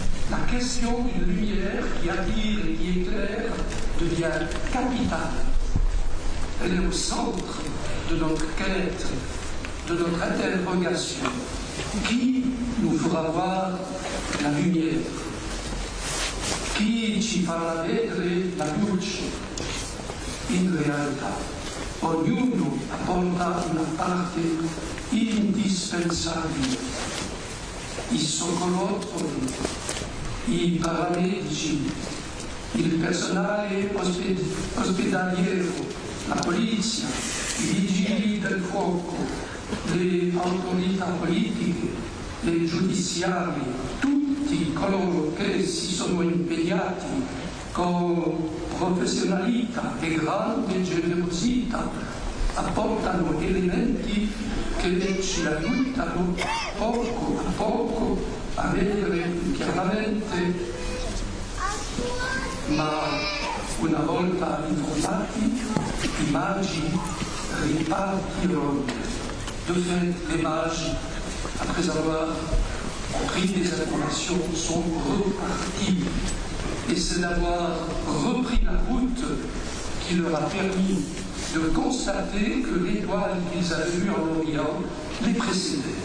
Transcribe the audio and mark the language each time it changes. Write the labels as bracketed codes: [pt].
[fr] La question d'une lumière qui attire et qui éclaire devient capitale. Elle est au centre de notre quête, de notre interrogation. Qui nous fera voir la lumière? [it] Chi ci farà vedere la luce? In realtà, ognuno apporta una parte indispensabile. I soccorrotori, i paramedici, il personale ospedaliero, la polizia, i vigili del fuoco, le autorità politiche, le giudiziarie, tutti coloro che si sono impegnati con professionalità e grande generosità apportano elementi che ci aiutano poco a poco a vedere chiaramente, ma una volta informati i magi ripartirono. [fr] De fait, les mages, après avoir pris des informations, sont repartis. Et c'est d'avoir repris la route qui leur a permis de constater que l'étoile qu'ils avaient vue en Orient les précédait.